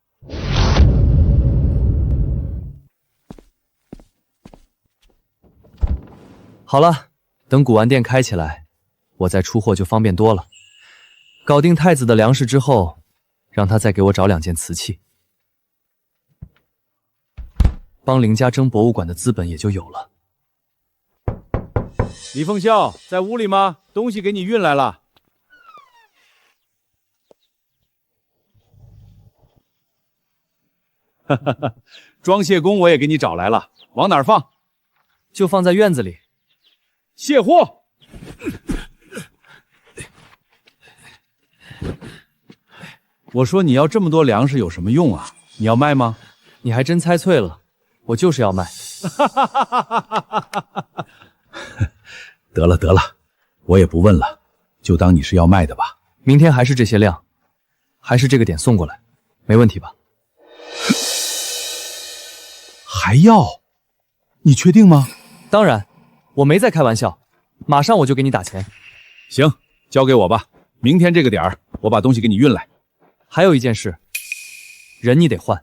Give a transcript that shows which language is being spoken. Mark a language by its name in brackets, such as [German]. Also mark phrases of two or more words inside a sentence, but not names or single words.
[Chinese] 好了，等古玩店開起來，我再出貨就方便多了。搞定太子的糧食之後，讓他再給我找2件瓷器，幫林家爭博物館的資本也就有了。李鳳笑在屋裡嗎？東西給你運來了。哈哈哈，裝卸工我也給你找來了，往哪兒放？就放在院子裡。卸貨！我說你要這麼多糧食有什麼用啊？你要賣嗎？你還真猜對了，我就是要賣。得了得了，我也不問了，就當你是要賣的吧。明天還是這些量，還是這個點送過來，沒問題吧？還要？你確定嗎？當然，我沒在開玩笑，馬上我就給你打錢。行，交給我吧，明天這個點兒我把東西給你運來。還有一件事，人你得換。